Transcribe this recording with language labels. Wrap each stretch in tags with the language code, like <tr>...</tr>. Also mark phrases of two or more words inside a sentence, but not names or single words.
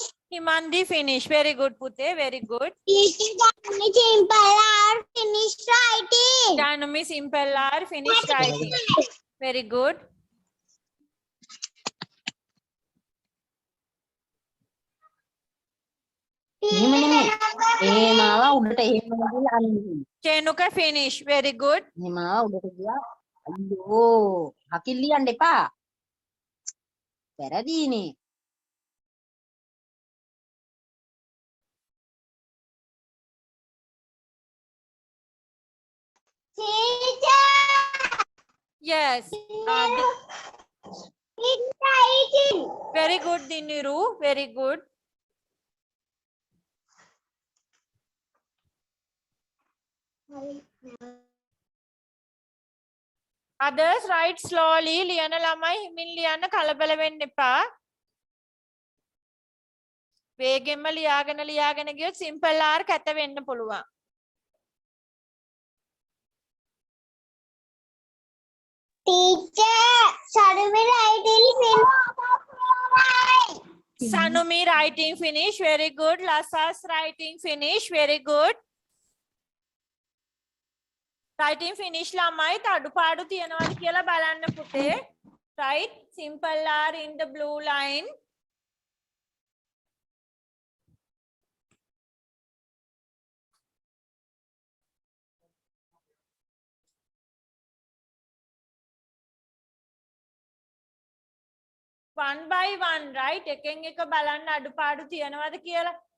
<en>Himandi, finish. Very good, Pute. Very good. Teacher, Janani simple or finish writing. Janumi, simple or finish writing. Very good.</en> <si>මාව උඩට එහෙම ගිහලා අල්ලන්නේ.</si> <en>Chenuka, finish. Very good.</en> <si>මාව උඩට ගියා. අයියෝ හකිල් ලියන්න එපා. වැරදීනේ.</si> <en>Teacher, Yes. finish writing. Very good, Diniru. Very good. Others, write slowly.</en> <si>ලියන ළමයි හිමින් ලියන්න කලබල වෙන්න එපා. වේගෙන්ම ලියාගෙන ගියොත්</si> <en>simple R</en> <si>කැත වෙන්න පුළුවන්.</si> <en>Teacher, Sarumi writing finish. Sanumi, writing finish. Very good. Lasa's writing finish. Very good. Writing finish</en> <si>ළමයි අඩුපාඩු තියනවාද කියලා බලන්න පුතේ.</si> <en>Right? Simple R in the blue line. One by one, right?</en> <si>එකෙන් එක බලන්න අඩුපාඩු තියනවාද කියලා.</si>